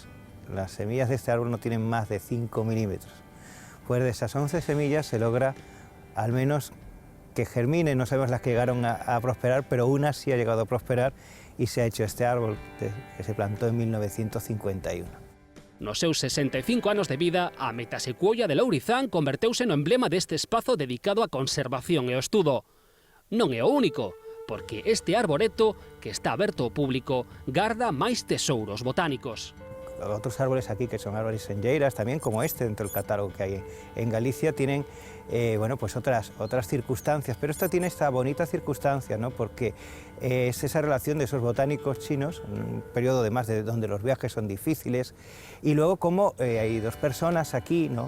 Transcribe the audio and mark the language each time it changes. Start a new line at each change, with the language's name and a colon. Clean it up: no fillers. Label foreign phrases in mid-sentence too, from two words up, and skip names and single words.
Spanish: Las semillas de este árbol no tienen más de 5 milímetros. Pues de esas 11 semillas se logra al menos que germine, no sabemos las que llegaron a prosperar, pero una sí ha llegado a prosperar y se ha hecho este árbol que se plantó en 1951.
Galician: Nos seus 65 anos de vida, a metasecuoia de Lourizán converteuse no emblema deste espazo dedicado á conservación e ao estudo. Non é o único, porque este arboreto, que está aberto ao público, garda máis tesouros botánicos.
Spanish: Otros árboles aquí, que son árboles senlleiras, también como este dentro del catálogo que hay en Galicia, tienen bueno, pues otras circunstancias, pero esta tiene esta bonita circunstancia, ¿no? Porque es esa relación de esos botánicos chinos, un periodo además de donde los viajes son difíciles, y luego como hay dos personas aquí, ¿no?